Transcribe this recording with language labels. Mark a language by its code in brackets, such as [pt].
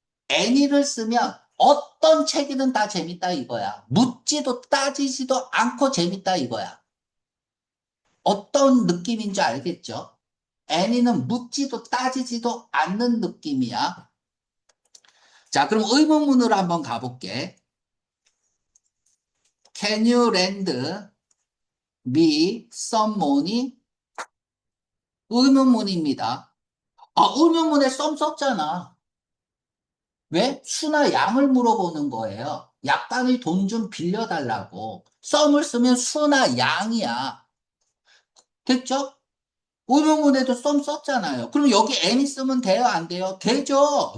[ko] any를 쓰면 어떤 책이든 다 재밌다 이거야. 묻지도 따지지도 않고 재밌다 이거야. 어떤 느낌인지 알겠죠? any는 묻지도 따지지도 않는 느낌이야. 자, 그럼 의문문으로 한번 가볼게. [en] Can you lend me some money? [ko] 의문문입니다. 의문문에 some 썼잖아. 왜? 수나 양을 물어보는 거예요. 약간의 돈 좀 빌려달라고. some을 쓰면 수나 양이야. 됐죠? 의문문에도 some 썼잖아요. 그럼 여기 any 쓰면 돼요? 안 돼요? 되죠?